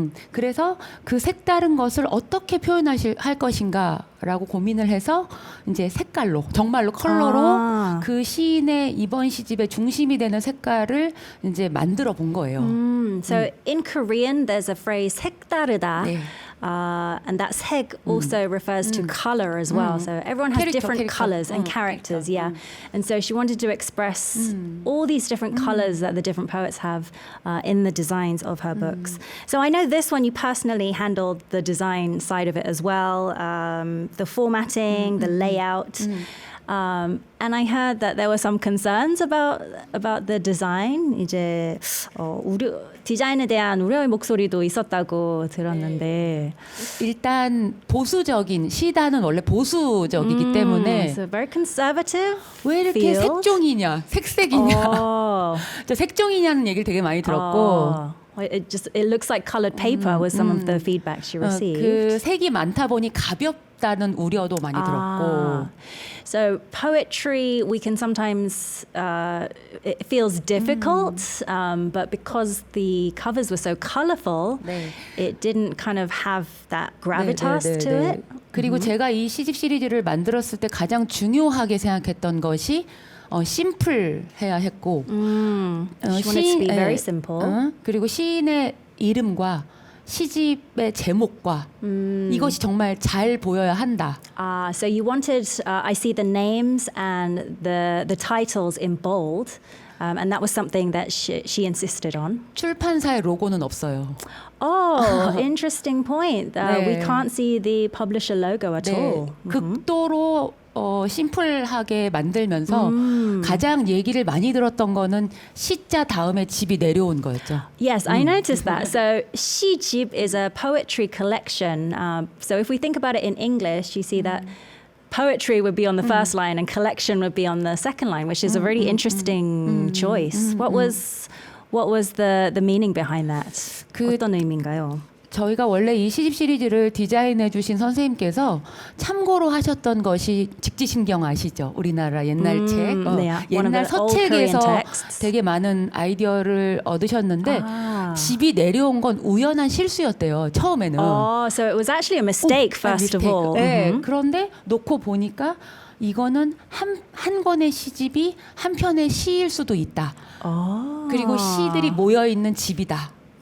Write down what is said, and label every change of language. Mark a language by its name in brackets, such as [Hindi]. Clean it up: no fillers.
[Korean] 그래서 그 색다른 것을 어떻게 할 것인가라고 고민을 해서 이제 색깔로 정말로 컬러로 그 시인의 이번 시집의 중심이 되는 색깔을 이제 만들어 본 거예요. [English] So in Korean, there's a phrase 색다르다. [Korean] 네. [English] And that 색 also refers to color as well. So everyone has different colors and characters, yeah. And so she wanted to express all these different colors that the different poets have in the designs of her books. So I know this one you personally handled the design side of it as well, the formatting, the layout. And I heard that there were some concerns about the design. [Korean] 이제 디자인에 대한 우려의 목소리도 있었다고 들었는데. 일단 보수적인 시단은 원래 보수적이기 때문에 [English] So very conservative. [Korean] 왜 이렇게 [English] field. [Korean] 색종이냐, 색색이냐. 저 색종이냐는 얘기를 되게 많이 들었고. [English] it looks like colored paper was some of the feedback she received. [Korean] 그 색이 많다 보니 가볍다는 우려도 많이 들었고. [English] So poetry, we can sometimes it feels difficult, but because the covers were so colorful, it didn't kind of have that gravitas to it. [Korean] 그리고 제가 이 시집 시리즈를 만들었을 때 가장 중요하게 생각했던 것이 심플해야 했고, [English] She wanted to be very simple. [Korean] 그리고 시인의 이름과 시집의 제목과 이것이 정말 잘 보여야 한다. [English] So you wanted, I see the names and the titles in bold, and that was something that she insisted on. [Korean] 출판사의 로고는 없어요. [English] Oh, interesting point. We can't see the publisher logo at all. [Korean] 극도로 심플하게 만들면서 가장 얘기를 많이 들었던 거는 시자 다음에 집이 내려온 거였죠. [English] Yes, I noticed that. So 시집 is a poetry collection. So if we think about it in English, you see that poetry would be on the first line and collection would be on the second line, which is a really interesting choice. What was the meaning behind that? [Korean] 어떤 의미인가요? 저희가 원래 이 시집 시리즈를 디자인해 주신 선생님께서 참고로 하셨던 것이 직지신경 아시죠? 우리나라 옛날 책, 옛날 서책에서 되게 많은 아이디어를 얻으셨는데 집이 내려온 건 우연한 실수였대요. 처음에는. [English] So it was actually a mistake first of all. [Korean] 네, 그런데 놓고 보니까 이거는 한 권의 시집이 한 편의 시일 수도 있다. 그리고 시들이 모여 있는 집이다.